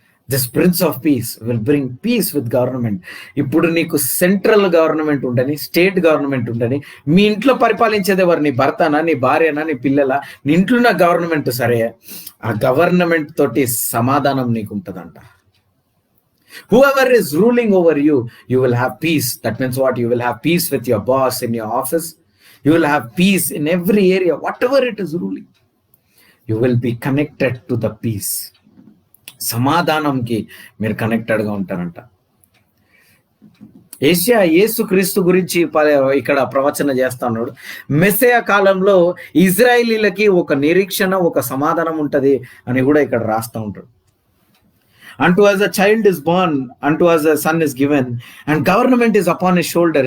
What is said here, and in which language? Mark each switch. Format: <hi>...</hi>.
<en>This prince of peace will bring peace with government.</en> <te>ఇప్పుడు నీకు central government ఉండని, state government ఉండని, మీ ఇంట్లో పరిపాలించేది ఎవరు? నీ భర్తనా, నీ భార్యనా, నీ పిల్లల? నీ ఇంట్లో ఉన్న గవర్నమెంట్ సరే, ఆ గవర్నమెంట్ తోటి సమాధానం నీకు ఉంటుందంట.</te> <en>Whoever is ruling over you, you will have peace. That means what? You will have peace with your boss in your office. You will have peace in every area, whatever it is ruling. You will be connected to the peace.</en> <te>సమాధానంకి మీరు కనెక్టెడ్గా ఉంటారంట. యేసుక్రీస్తు గురించి ఇక్కడ ప్రవచన చేస్తా ఉన్నాడు. మెస్సయ కాలంలో ఇజ్రాయేలీలకి ఒక నిరీక్షణ, ఒక సమాధానం ఉంటది అని కూడా ఇక్కడ రాస్తా ఉంటాడు.</te> <en>Unto us a child is born, unto us a son is given, and government is upon his shoulder.</en>